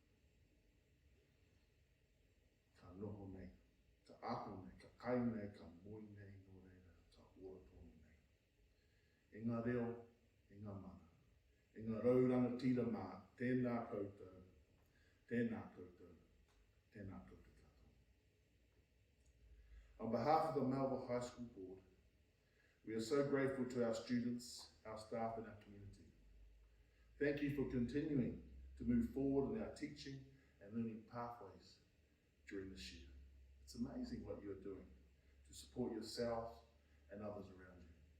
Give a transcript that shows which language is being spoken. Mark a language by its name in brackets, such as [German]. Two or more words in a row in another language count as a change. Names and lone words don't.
[Māori] Ka noho nei, ka ako nei, ka kai nei, ka moi nei, no reira, ka ora tonu nei. E ngā reo, e ngā mana, e ngā rauranga tira mā, tēnā koutou, tēnā koutou, tēnā koutou katoa. [English] On behalf of the Melville High School Board, we are so grateful to our students, our staff and our community. Thank you for continuing to move forward in our teaching and learning pathways during this year. It's amazing what you are doing to support yourselves and others around you.